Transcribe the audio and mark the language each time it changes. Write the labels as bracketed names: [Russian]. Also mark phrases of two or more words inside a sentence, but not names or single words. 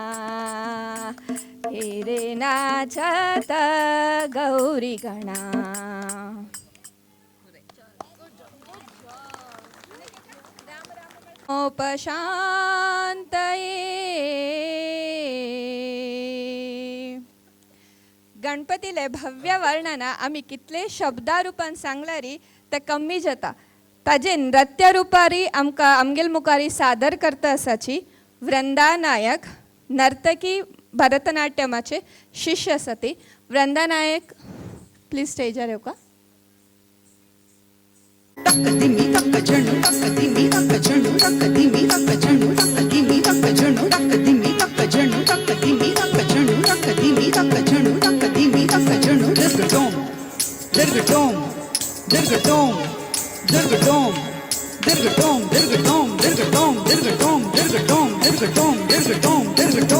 [Konkani] एरे नाचत गौरी गणा उपशांतये गणपतीले भव्य वर्णना आम्ही कितले शब्दारूपान सांगल्यारी ते कमी जाता ताजे नृत्य रुपारी आमगेल मुखारी सादर करता आसाची वृंदा नायक नर्तकी भरतनाट्यमाचे शिष्य सती वृंदा नायक प्लीज स्टेजर येऊ का Takadimi takajanu takadimi takajanu takadimi takajanu takadimi takajanu takadimi takajanu takadimi takajanu takadimi takajanu takadimi takajanu dirgadom dirgadom dirgadom dirgadom dirgadom dirgadom dirgadom dirgadom dirgadom dirgadom dirgadom dirgadom